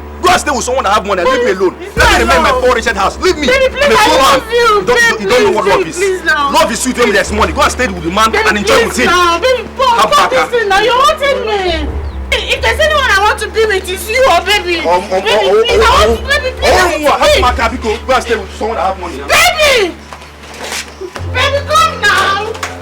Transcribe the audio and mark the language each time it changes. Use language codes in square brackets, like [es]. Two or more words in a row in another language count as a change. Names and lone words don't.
[en] Go and stay with someone that have money and leave me alone. Let me remain in my poor wretched house. Leave me. Baby, please, I love you. You don't know what love is. Love is sweet when there's money. Go and stay with the man and enjoy with him. Baby, Paul, now you're wanting me. If there's anyone I want to be with, it's you or baby. Baby, please, I want to, baby, please. Have Maka, go and stay with someone that have money. Baby! Baby, come now!